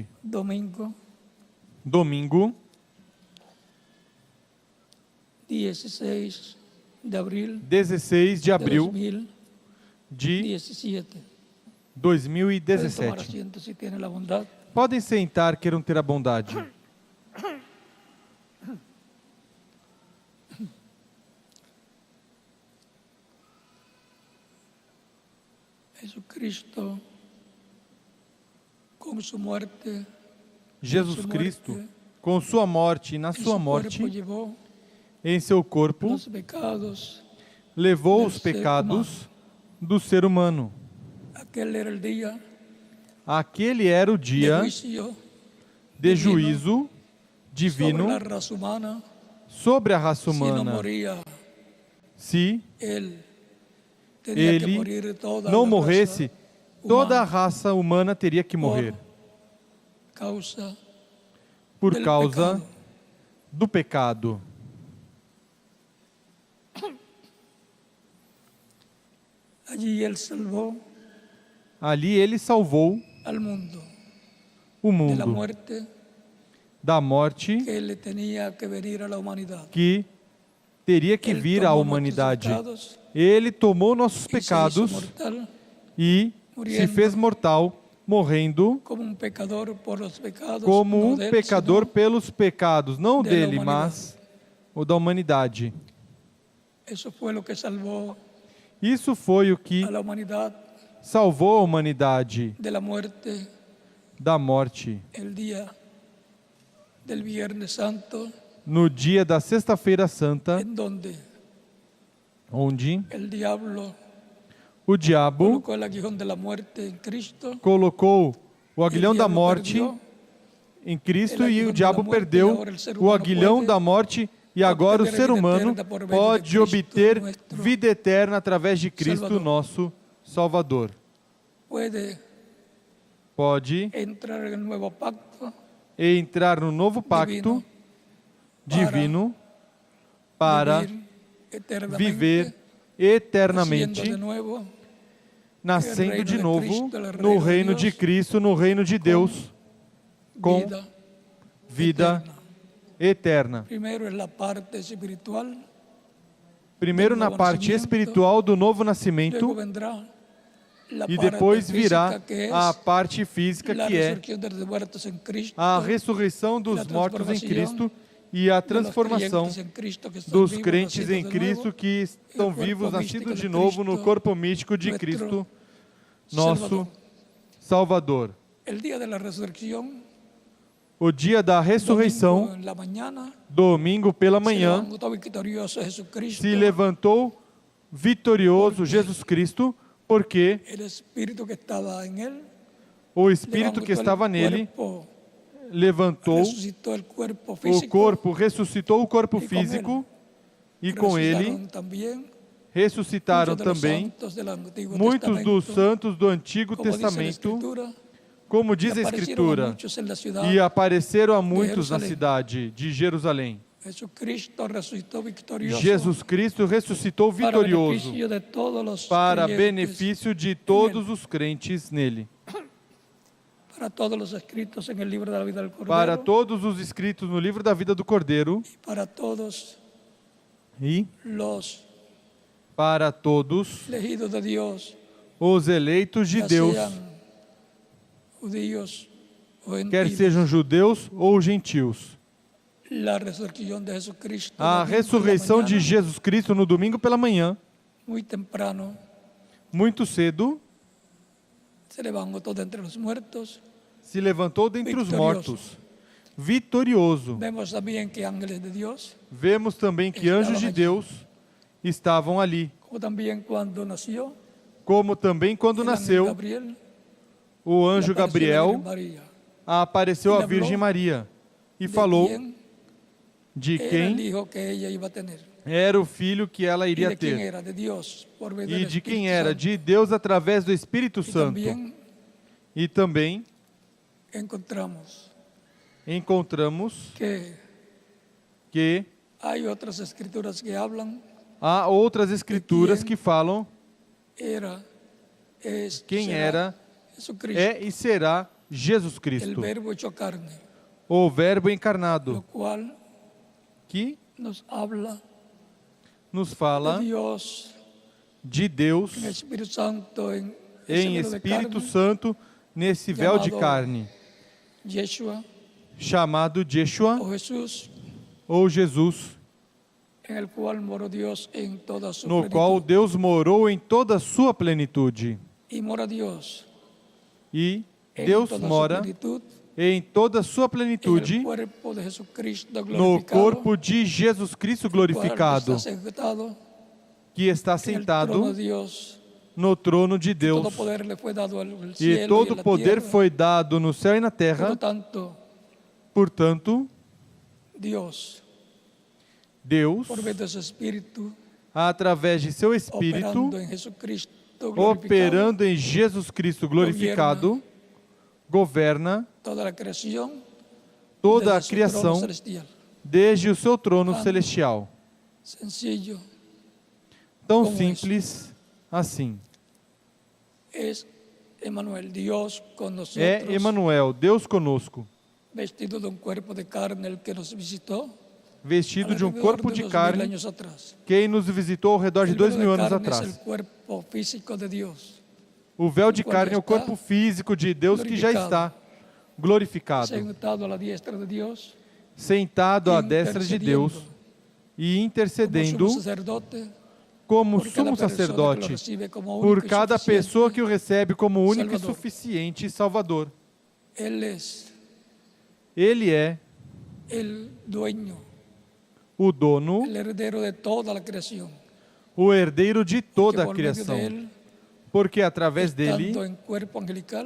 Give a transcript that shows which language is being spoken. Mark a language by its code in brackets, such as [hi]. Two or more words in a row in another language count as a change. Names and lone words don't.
[es] domingo domingo, 16 de abril 16 de de abril 2017. de Pueden tomar 2017. asiento si tienen la bondad. [pt] Podem sentar, queiram ter a bondade. [es] Jesucristo, con su muerte, [pt] Jesus Cristo, com sua morte e na [es] en [pt] sua [es] su [pt] morte, [es] cuerpo llevó [pt] em seu corpo, [es] los pecados. [pt] levou [es] del [pt] os [es] ser [pt] pecados do ser humano. [es] Aquel era el día [pt] Aquele era o [es] de [pt] dia [es] juicio [pt] de [es] divino [pt] juízo [es] sobre [pt] divino [es] la raza humana. [pt] sobre a raça [es] Si no [pt] humana. [es] moría [pt] Se [es] él, tenía que [pt] ele [es] morir toda [pt] não [es] la [pt] morresse, [es] raza [pt] toda a [es] humana [pt] raça humana teria que morrer [es] causa [pt] por [es] del [pt] causa [es] pecado. [pt] do pecado. [es] Allí él salvó [pt] Ali ele salvou [es] al mundo [pt] o [es] de la [pt] mundo [es] muerte [pt] da morte [es] que le tenía que venir a la humanidad. [pt] que teria que Ele vir à tomou humanidade. nossos pecados Ele tomou nossos [es] y se hizo [pt] pecados [es] mortal [pt] e se [es] muriendo [pt] fez mortal, morrendo [es] como un pecador por los pecados, [pt] como [es] no [pt] um [es] de él, [pt] pecador [es] sino [pt] pelos pecados, não da dele, humanidade. mas o da humanidade. [es] Eso fue lo que salvó [pt] Isso foi o que [es] a la humanidad [pt] salvou a humanidade [es] de la muerte [pt] da morte. [es] el día del Viernes Santo, [pt] No dia da Sexta-feira Santa, [es] en donde [pt] onde [es] el diablo [pt] o diabo [es] colocó el aguijón de la muerte en Cristo, [pt] colocou o aguilhão da diabo morte [es] perdió [pt] em Cristo [es] el [pt] e [es] aguijón [pt] o [es] de [pt] diabo [es] la muerte, [pt] perdeu [es] y ahora el ser [pt] o [es] humano [pt] aguilhão [es] puede [pt] da morte e agora o [es] obtener [pt] ser [es] vida [pt] humano [es] eterna por medio de [pt] pode [es] Cristo, [pt] obter [es] nuestro [pt] vida eterna através de Cristo, [es] Salvador. [pt] nosso Salvador. Pode [es] entrar en el nuevo pacto [pt] entrar no novo pacto divino para viver eternamente, [es] naciendo de nuevo [pt] nascendo de [es] reino de [pt] novo [es] Cristo, el [pt] no [es] reino de [pt] reino de [es] Dios, [pt] Cristo, no reino de Deus, com [es] vida [pt] vida [es] eterna. primero en la parte espiritual, [pt] Primeiro do na novo parte nascimento, espiritual do novo [es] luego [pt] nascimento [es] vendrá la [pt] e [es] parte [pt] depois virá [es] física, que es [pt] a parte física, [es] la [pt] que é [es] resurrección de los muertos en Cristo, [pt] a ressurreição dos [es] la [pt] mortos em transformação Cristo e a [es] de los [pt] transformação [es] creyentes en Cristo que están [pt] dos vivos, crentes [es] nacidos [pt] em [es] de [pt] Cristo nuevo, que estão corpo vivos, místico nascidos de de novo no Cristo, corpo místico de [es] nuestro [pt] Cristo, nosso Salvador. [es] el día de la resurrección, [pt] O dia da [es] domingo [pt] ressurreição, [es] en la mañana, [pt] domingo pela [es] se [pt] manhã, [es] levantó victorioso Jesucristo, [pt] se levantou vitorioso Jesus Cristo, porque [es] el espíritu que estaba en él [pt] o Espírito que estava nele levantou [es] resucitó el cuerpo [pt] o físico corpo, ressuscitou o corpo e com físico E com ele [es] resucitaron también [pt] ressuscitaram [es] muchos de los [pt] também [es] santos del Antiguo [pt] muitos dos [es] Testamento, [pt] santos do Antigo [es] como dice la [pt] Testamento, [es] Escritura, [pt] como diz a [es] aparecieron a [pt] Escritura, [es] muchos en la ciudad [pt] e apareceram a muitos na Jerusalém. cidade de Jerusalém. [es] Jesucristo resucitó victorioso [pt] Jesus Cristo ressuscitou [es] para [pt] vitorioso [es] beneficio de todos los [pt] para [es] creyentes, [pt] benefício de todos os crentes nele. [es] para todos los escritos en el libro de la vida del Cordero, [pt] Para todos os escritos no livro da vida do Cordeiro [es] para todos [pt] e [es] los [pt] para todos [es] elegidos de Dios, [pt] os eleitos de [es] ya [pt] Deus, [es] sean judíos o [pt] quer [es] gentiles. [pt] sejam judeus ou gentios. [es] La resurrección de Jesucristo, [pt] A [es] domingo [pt] ressurreição [es] por la [pt] de [es] mañana, [pt] Jesus Cristo no domingo pela manhã, [es] muy temprano, [pt] muito cedo, [es] se levantó de entre los muertos. [pt] se levantou dentre os Vitorioso. mortos, vitorioso. [es] Vemos también que ángeles de Dios, [pt] Vemos também que Estavam anjos de ali. Deus estavam ali, [es] como también cuando nació, [pt] como também quando [es] el ángel [pt] nasceu, [es] Gabriel, [pt] o [es] le [pt] anjo [es] apareció a la [pt] Gabriel Virgen María. apareceu E à falou Virgem Maria e [es] De [pt] falou [es] quién [pt] de [es] era el [pt] quem [es] hijo que ella iba a tener. [pt] era o filho que ela [es] Y [pt] iria [es] de quién [pt] ter [es] era, de Dios, por medio [pt] e [es] del [pt] de quem [es] Espíritu [pt] era, [es] Santo. [pt] de Deus através do Espírito [es] Y [pt] Santo. [es] también [pt] E também [es] encontramos [pt] encontramos que [es] hay otras escrituras que hablan, [pt] há outras escrituras que falam [es] era, es, [pt] quem [es] será [pt] era, [es] Jesucristo, [pt] é e será Jesus [es] el [pt] Cristo, [es] verbo hecho carne, [pt] o Verbo [es] lo [pt] encarnado, [es] cual [pt] que [es] nos habla [pt] nos [es] de [pt] fala [es] Dios [pt] de Deus [es] en el Espíritu Santo, en ese [pt] em [es] velo de [pt] Espírito [es] carne, [pt] Santo nesse véu de chamado carne, [es] Yeshua [pt] chamado Yeshua [es] o Jesús, [pt] ou Jesus, [es] en el cual moró Dios en toda su [pt] no [es] plenitud. [pt] qual Deus morou em toda a sua plenitude. [es] Y mora Dios [pt] E en Deus toda su mora plenitud em toda a sua [es] en [pt] plenitude [es] el cuerpo de Jesucristo [pt] no [es] glorificado, [pt] corpo de Jesus Cristo [es] cual [pt] glorificado, [es] está sentado [pt] que está [es] en el trono [pt] sentado [es] de Dios. [pt] no trono de [es] Todo [pt] Deus. poder le fue dado al E [es] cielo y [pt] todo [es] en la [pt] poder [es] tierra. [pt] foi dado no céu e na [es] Por [pt] terra. [es] lo tanto, [pt] Portanto, [es] Dios, [pt] Deus, [es] por medio de su Espíritu, [pt] através de seu Espírito, [es] operando en Jesucristo glorificado, [pt] operando em Jesus Cristo glorificado, governa [es] toda la creación [pt] toda a [es] desde su trono [pt] criação [es] celestial. [pt] desde o seu trono [es] Tan [pt] celestial. [es] Sencillo [pt] Tão [es] como [pt] simples assim. [es] es Emmanuel, Dios con nosotros, [pt] É Emanuel, Deus conosco, [es] vestido de un cuerpo de carne, el que nos visitó [pt] vestido de um [es] alrededor [pt] corpo [es] de [pt] de [es] unos 1000 [pt] carne, [es] años atrás. [pt] quem nos visitou ao redor de [es] El velo [pt] 2000 anos [es] carne es [pt] atrás. [es] el cuerpo físico de Dios, [pt] O véu de qual carne é o já corpo está físico de Deus que já está glorificado, [es] sentado a la diestra de Dios, [pt] sentado à destra de Deus e [es] como [pt] intercedendo [es] sumo sacerdote [pt] como [es] por cada [pt] sumo [es] persona que lo [pt] sacerdote [es] recibe como [pt] por único y cada suficiente pessoa que o recebe como único e [es] Salvador. [pt] suficiente Salvador. [es] Él es [pt] Ele é [es] el dueño, [pt] o dono, [es] el heredero de toda la creación, [pt] o herdeiro de toda [es] que [pt] a [es] por medio [pt] criação, [es] de él, [pt] porque através dele, [es] estando en cuerpo angelical,